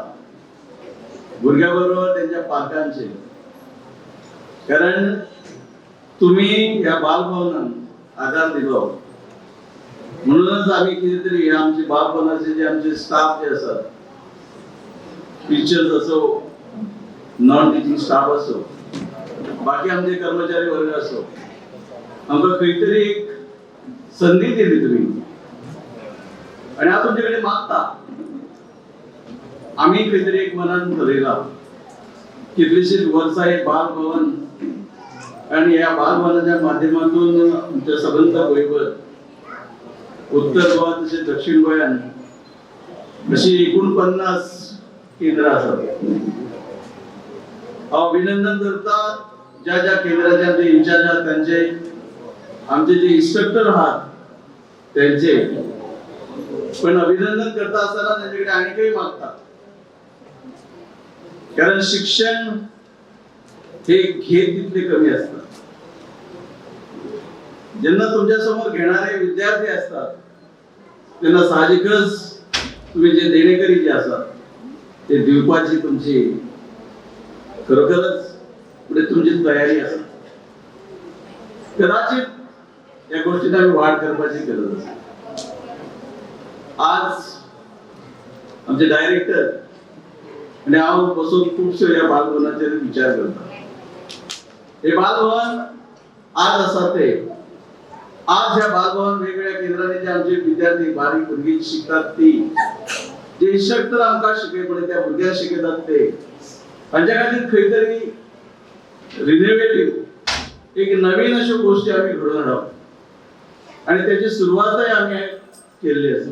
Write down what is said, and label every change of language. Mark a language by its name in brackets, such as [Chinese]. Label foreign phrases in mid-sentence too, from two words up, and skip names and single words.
[Marathi] भुरग्याबरोबर त्यांच्या पालकांचे, कारण तुम्ही या बालभवनात आधार दिलो म्हणूनच आम्ही कितीतरी हे आमचे बालभवनाचे जे आमचे स्टाफ जे असतात, टीचर्स असो, [English] non teaching staff [Marathi] असो, [Konkani] बाकी आमचे कर्मचारी वर्ग असो, आमकां खंय तरी एक संधी दिली तुम्ही आणि हांव तुमचे कडेन मागता, आम्ही खंय तरी एक मनान ठरयला कितलीशीच वर्सां एक बाल भवन आणि या बाल भवनाच्या माध्यमातून आमच्या सबंद गोंयभर उत्तर गोवा तशेंच दक्षिण गोंयांत अशी 49 केंद्रां आसात. [Marathi] हांव अभिनंदन करता ज्या ज्या केंद्राचे आमचे इन्चार्ज आहात त्यांचे, आमचे जे इन्स्ट्रक्टर आहात त्यांचे, पण अभिनंदन करता असताना त्यांच्याकडे आणखी मागता, कारण शिक्षण हे घेत तितले कमी असतात. जेव्हा तुमच्या समोर घेणारे विद्यार्थी असतात त्यांना साहजिकच तुम्ही जे देणेकरी जे असतात ते दिवपाची तुमची खरोखरच पुढे तुमची तयारी असते. कदाचित या गोष्टीत आम्ही वाढ करण्याची गरज असते. [Konkani] आज आमचे डायरेक्टर आणि हांव बसून खूपशे या बालभवनाचेर विचार करता. हे बालभवन आज आसा ते आज ह्या बालभवन वेगवेगळ्या केंद्रांनी जे आमचे विद्यार्थी बारीक भुरगीं शिकतात ती, जे इन्स्ट्रक्टर आमकां शिकयपणे त्या भुरग्यांक शिकयतात ते, हांच्या खातीर खंय तरी रिनोवेटिव्ह एक नवीन अश्यो गोष्टी आमी घडोवन हाडप आणि त्याची सुरवातय आमी केल्ली आसा.